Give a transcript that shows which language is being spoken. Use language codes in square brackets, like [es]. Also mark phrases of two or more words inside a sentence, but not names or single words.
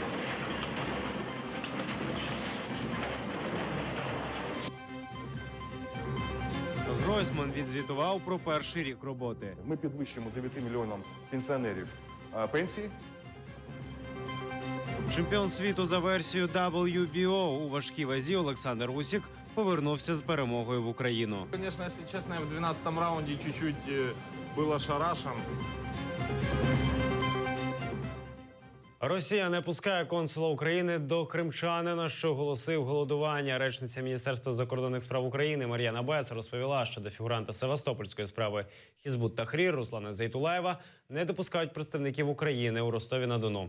[uk] Гройсман відзвітував про перший рік роботи. Ми підвищуємо 9 мільйонам пенсіонерів пенсії. Чемпіон світу за версією WBO у важкій вазі Олександр Усік повернувся з перемогою в Україну. [ru] Конечно, если честно, я в 12-м раунде чуть-чуть был ошарашен. [uk] Росія не пускає консула України до кримчанина, що оголосив голодування. Речниця Міністерства закордонних справ України Мар'яна Бец розповіла, що до фігуранта Севастопольської справи Хізбут Тахрір Руслана Зейтулаєва не допускають представників України у Ростові-на-Дону.